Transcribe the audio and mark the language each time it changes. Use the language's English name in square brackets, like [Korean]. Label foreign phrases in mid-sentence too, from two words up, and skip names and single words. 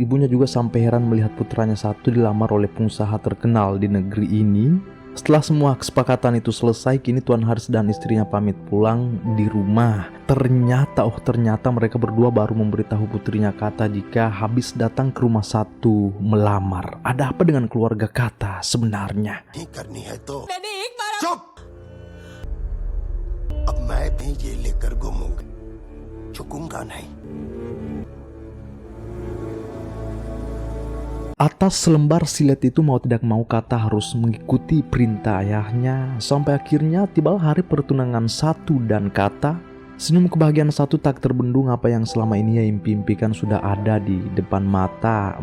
[Indonesian] Ibunya juga sampai heran melihat putranya Satu dilamar oleh pengusaha terkenal di negeri ini. Setelah semua kesepakatan itu selesai, kini Tuan Haris dan istrinya pamit pulang di rumah. Ternyata mereka berdua baru memberitahu putrinya Kata jika habis datang ke rumah Satu melamar. Ada apa dengan keluarga Kata sebenarnya? [Hindi] चुप अब मैं भी ये लेकर घूमूंगा झुकूंगा नहीं [Indonesian] Atas selembar silet itu mau tidak mau Kata harus mengikuti perintah ayahnya. Sampai akhirnya tibalah hari pertunangan Satu dan Kata. Senyum kebahagiaan Satu tak terbendung. Apa yang selama ini ia impi-impikan sudah ada di depan mata.